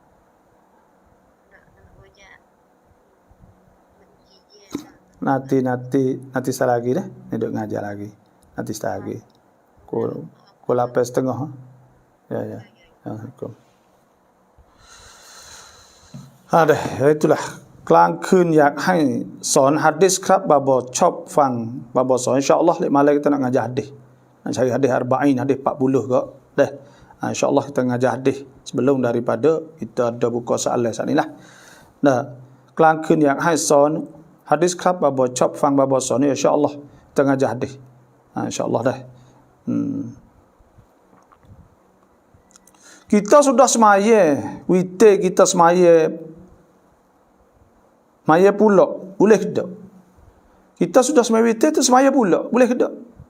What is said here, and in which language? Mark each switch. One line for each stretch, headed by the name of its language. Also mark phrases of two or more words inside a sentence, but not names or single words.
Malay: Nanti sekali lagi dah. Ni duduk ngajar lagi. Nanti sekali lagi. Pukul 8:30. Ya. Assalamualaikum. Itulah.
Thai: กลางคืนอยากให้สอนหะดีษครับบาบอชอบฟังบาบอสอน
Malay: อิน syaallah malam kita nak ngajar hadis, nak cari hadis 40, hadis 40 ke insyaallah kita ngajar hadis sebelum daripada kita ada buka soalan saat ni lah.
Thai: กลางคืนอยากให้สอนห
Malay: hadis
Thai: ครับบาบ่ชอบฟังบาบ่สอนนี่
Malay: insya-Allah kita ngajar hadis. Insya-Allah dah. Kita sudah semaya, witir kita semaya pula, boleh ke tak? Kita sudah semaya witir tu semaya pula, boleh ke tak?